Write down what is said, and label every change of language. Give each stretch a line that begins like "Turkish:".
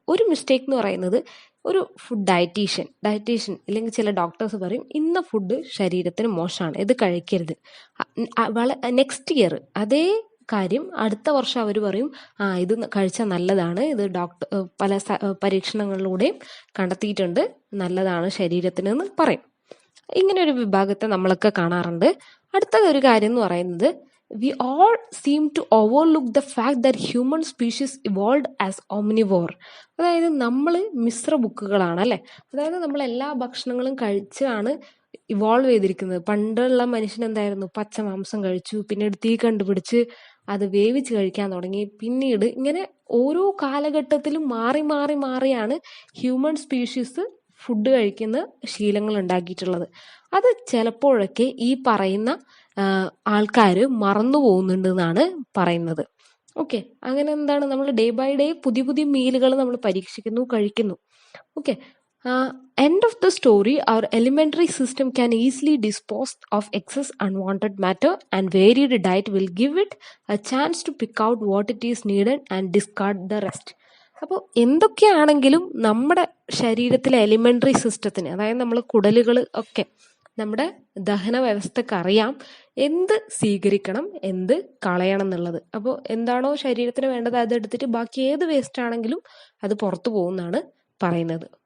Malayalam: ഒരു മിസ്റ്റേക്ക് എന്ന് പറയുന്നത്, ഒരു ഫുഡ് ഡയറ്റീഷ്യൻ അല്ലെങ്കിൽ ചില ഡോക്ടേഴ്സ് പറയും ഇന്ന ഫുഡ് ശരീരത്തിന് മോശമാണ്, ഇത് കഴിക്കരുത്. നെക്സ്റ്റ് ഇയർ അതേ കാര്യം അടുത്ത വർഷം അവർ പറയും ഇത് കഴിച്ചാൽ നല്ലതാണ്, ഇത് പല പരീക്ഷണങ്ങളിലൂടെയും കണ്ടെത്തിയിട്ടുണ്ട്, നല്ലതാണ് ശരീരത്തിന് എന്ന് പറയും. ഇങ്ങനെ ഒരു വിഭാഗത്തെ നമ്മളൊക്കെ കാണാറുണ്ട്. അടുത്ത ഒരു കാര്യം എന്ന് പറയുന്നത്,
English: we all seem to overlook the fact that human species evolved as omnivore.
Malayalam: അതായത് നമ്മൾ മിശ്ര ബുക്കുകളാണ് അല്ലേ. അതായത് നമ്മൾ എല്ലാ ഭക്ഷണങ്ങളും കഴിച്ചാണ് ഇവോൾവ് ചെയ്തിരിക്കുന്നത്. പണ്ടുള്ള മനുഷ്യൻ എന്തായിരുന്നു, പച്ച മാംസം കഴിച്ചു, പിന്നീട് തീ കണ്ടുപിടിച്ച് അത് വേവിച്ച് കഴിക്കാൻ തുടങ്ങി. പിന്നീട് ഇങ്ങനെ ഓരോ കാലഘട്ടത്തിലും മാറി മാറി മാറിയാണ് ഹ്യൂമൻ സ്പീഷീസ് ഫുഡ് കഴിക്കുന്ന ശീലങ്ങൾ ഉണ്ടാക്കിയിട്ടുള്ളത്. അത് ചിലപ്പോഴൊക്കെ ഈ പറയുന്ന ആൾക്കാർ മറന്നു പോകുന്നുണ്ട് എന്നാണ് പറയുന്നത്. ഓക്കെ, അങ്ങനെ എന്താണ്, നമ്മൾ ഡേ ബൈ ഡേ പുതിയ പുതിയ മീലുകൾ നമ്മൾ പരീക്ഷിക്കുന്നു, കഴിക്കുന്നു.
English: Okay, end of the story, our elementary system can easily dispose of excess unwanted matter, and varied diet will give it a chance to pick out what it is needed and discard the rest.
Malayalam: അപ്പോൾ എന്തൊക്കെയാണെങ്കിലും നമ്മുടെ ശരീരത്തിലെ elementary സിസ്റ്റത്തിന്, അതായത് നമ്മൾ കുടലുകൾ ഒക്കെ നമ്മുടെ ദഹന വ്യവസ്ഥക്ക് അറിയാം എന്ത് സ്വീകരിക്കണം എന്ത് കളയണം എന്നുള്ളത്. അപ്പോൾ എന്താണോ ശരീരത്തിന് വേണ്ടത് അത് എടുത്തിട്ട് ബാക്കി ഏത് വേസ്റ്റ് ആണെങ്കിലും അത് പുറത്തു പോകുന്നതാണ് പറയുന്നത്.